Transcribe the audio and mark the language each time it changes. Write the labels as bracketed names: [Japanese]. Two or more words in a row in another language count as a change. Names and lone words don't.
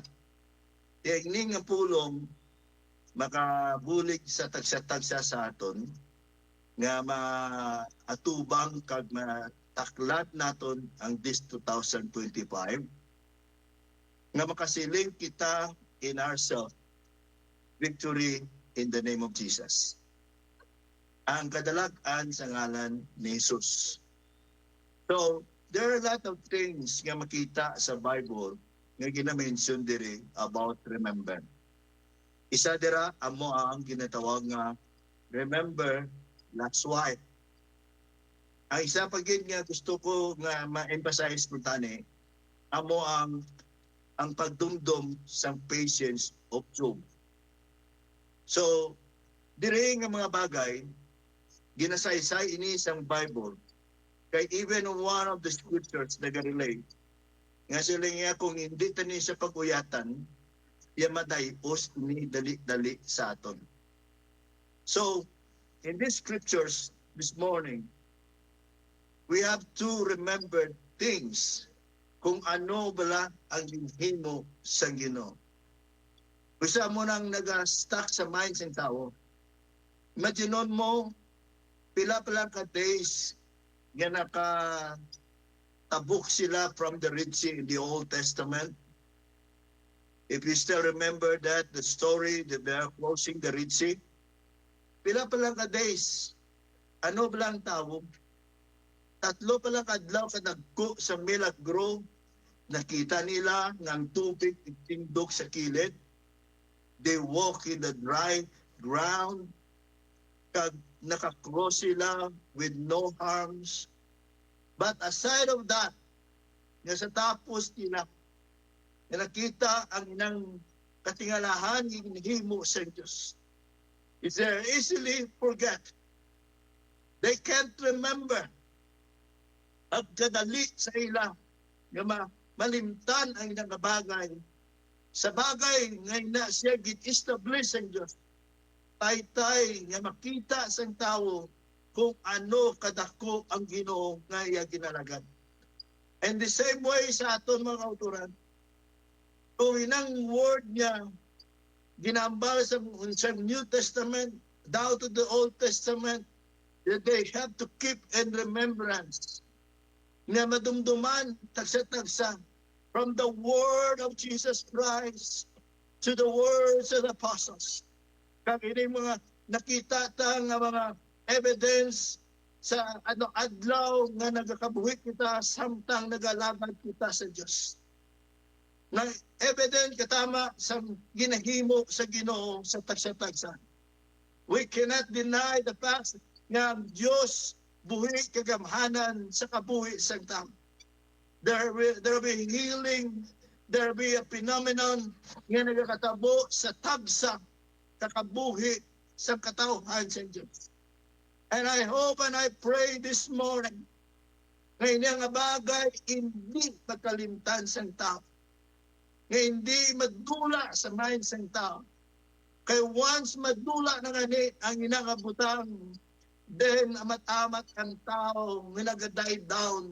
[Hiligaynon] Tingning ang pulong makabulig sa tagsa-tagsa sa aton nga maatubang kag mataklat naton ang this 2025 nga makasiling kita [English] in ourselves victory in the name of Jesus. [Hiligaynon] Ang kadalagan sa ngalan ni Jesus. [English] So, there are a lot of things [Hiligaynon] nga makita sa Bible nga gina-mention diri [English] about remember. [Hiligaynon] Isa dira amo ang ginatawag nga [English] remember that's why. [Hiligaynon] Ang isa pa gid nga gusto ko nga ma-emphasize po tani amo ang pagdumdum sa [English] patience of Job. [Hiligaynon] So, diri nga mga bagay ginasaysay ini sang Bible. Kay [English] even one of the scriptures [Hiligaynon] nag-relate nga sila nga kung hindi tani sa paguyatan, yamadayos ni dali-dali sa aton. [English] So, in these scriptures this morning, we have to remember things [Hiligaynon] kung ano bala ang ginhimo sa Ginoo. Usa mo nang nag-stuck sa mind ng tao. Imaginon mo, pila-pila ka days nga tabuk sila [English] from the Red Sea in the Old Testament. If you still remember that, the story that they are crossing the Red Sea, [Hiligaynon] pila pa lang ka days, ano ba lang tawag? 3 pa lang kadlaw kadagko sa milagro, nakita nila ng tubig tindog sa kilid. [English] They walk in the dry ground, [Hiligaynon] kag nakakross sila [English] with no harms. But aside of that, [Hiligaynon] nga sa tapos nila, nga nakita ang inang katingalahan hinihimo sa Diyos. [English] Is they easily forget. They can't remember [Hiligaynon] ang kadali sa ila nga malimtan ang ilang bagay. Sa bagay nga na siya git-establish ang Diyos. Tay-tay nga makita sa tao kung ano kadako ang Ginoo nga iya ginalagad. [English] And the same way [Hiligaynon] sa aton mga kauturan, kung inang word niya ginambal sa [English] New Testament down to the Old Testament, that they have to keep in remembrance [Hiligaynon] nga madumduman tagsa-tagsa [English] from the word of Jesus Christ to the words of the apostles. [Hiligaynon] Kag ini mga nakita ta nga mga evidence sa adlaw nga nagakabuhit kita samtang nagalabad kita sa Dios. Na evident katama sa ginahimo sa Ginoo sa tagsa-tagsa. [English] We cannot deny the fact [Hiligaynon] nga ang Diyos buhi kagamhanan sa kabuhi sa tao. [English] There will be healing, there will be a phenomenon [Hiligaynon] nga nagakatabo sa tagsa kakabuhi sa katawhan sa Diyos. [English] And I hope and I pray this morning [Hiligaynon] na inyang bagay hindi magkalimtan sa tao. Nga hindi madula sa mind sa tao. Kaya once madula na gani ang inangabutang, then amat-amat ang tao nga nag- [English] die down.